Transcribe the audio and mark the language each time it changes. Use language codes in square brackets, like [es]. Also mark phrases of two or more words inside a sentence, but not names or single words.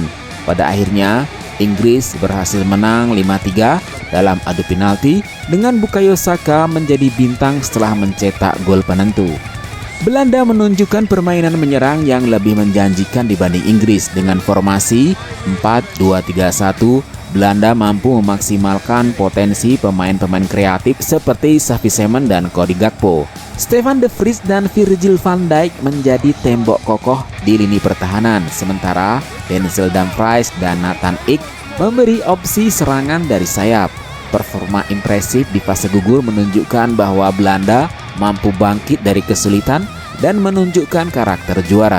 [id] Pada akhirnya, Inggris berhasil menang 5-3 dalam adu penalti dengan Bukayo Saka menjadi bintang setelah mencetak gol penentu. Belanda menunjukkan permainan menyerang yang lebih menjanjikan dibanding Inggris dengan formasi 4-2-3-1. Belanda mampu memaksimalkan potensi pemain-pemain kreatif seperti Xavi Simons dan Cody Gakpo. Stefan de Vrij dan Virgil van Dijk menjadi tembok kokoh di lini pertahanan, sementara Denzel Dumfries dan Nathan Ake memberi opsi serangan dari sayap. Performa impresif di fase gugur menunjukkan bahwa Belanda mampu bangkit dari kesulitan dan menunjukkan karakter juara.